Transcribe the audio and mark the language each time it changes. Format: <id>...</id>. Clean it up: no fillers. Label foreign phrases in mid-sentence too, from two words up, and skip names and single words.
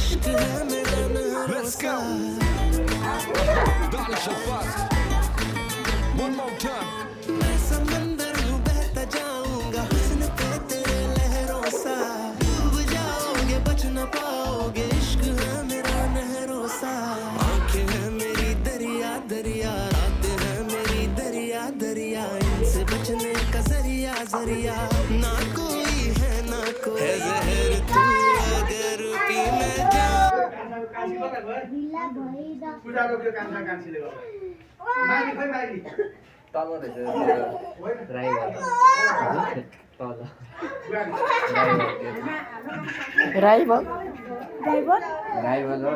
<en>Let's go. Darling Shafaq. One more time.</en> <hi>मैं समंदर हूँ बहता जाऊंगा हुस्न पे तेरे लहरों सा डूब जाओगे बच न पाओगे इश्क है मेरा नहरों सा आंखें हैं मेरी दरिया दरिया रातें हैं मेरी दरिया दरिया इनसे बचने का जरिया जरिया ना कोई है ना कोई है जहर तू अगर पी मैं जाऊं</hi> <ne>पूजाको त्यो कान्छीले गर्दा मागी खै मागी तल रहेछ ड्राइभर तल ड्राइभर ड्राइभर हो</ne>